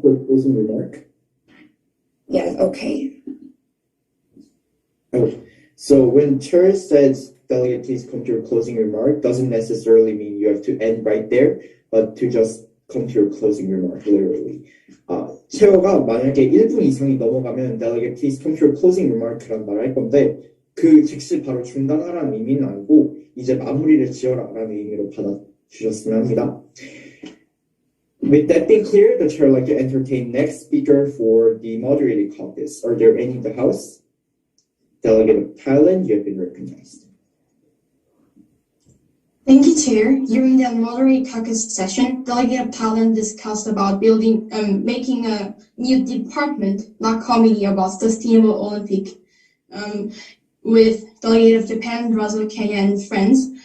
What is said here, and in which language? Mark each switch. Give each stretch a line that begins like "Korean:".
English: Closing remark. yeah, okay. Oh, so when chair says, delegate, please come to your closing remark, doesn't necessarily mean you have to end right there, but to just come to your closing remark, literally.
Korean: 체어가 만약에 1분 이상이 넘어가면
English: delegate, please come to your closing remark
Korean: 라는 말을 할 건데 그 즉시 바로 중단하라는 의미는 아니고 이제 마무리를 지어라라는 의미로 받아주셨으면 합니다.
English: With that being clear, the chair would like to entertain next speaker for the moderated caucus. Are there any in the House? Delegate of Thailand, you have been recognized. Thank you, Chair. During the moderated caucus session, Delegate of Thailand discussed about making a new department, not committee, about sustainable Olympic with Delegate of Japan, Brazil, Kenya, and friends.